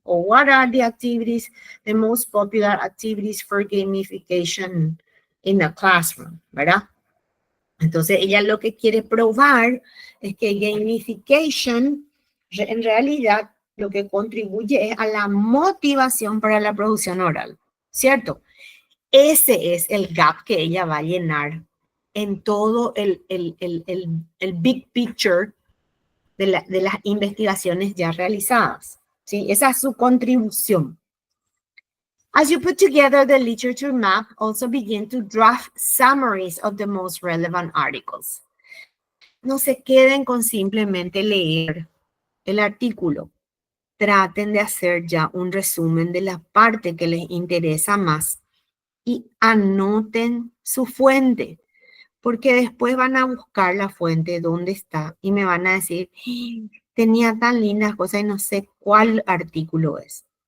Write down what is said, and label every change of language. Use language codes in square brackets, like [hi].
[en] Or what are the activities, the most popular activities for gamification in the classroom, [es] ¿verdad? Entonces, ella lo que quiere probar es que gamification, en realidad, lo que contribuye es a la motivación para la producción oral, ¿cierto? Ese es el gap que ella va a llenar en todo el [en] big picture [es] de las investigaciones ya realizadas, ¿sí? Esa es su contribución. [en] As you put together the literature map, also begin to draft summaries of the most relevant articles. [es] No se queden con simplemente leer el artículo. Traten de hacer ya un resumen de la parte que les interesa más y anoten su fuente, porque después van a buscar la fuente dónde está y me van a decir, tenía tan lindas cosas y no sé cuál artículo es.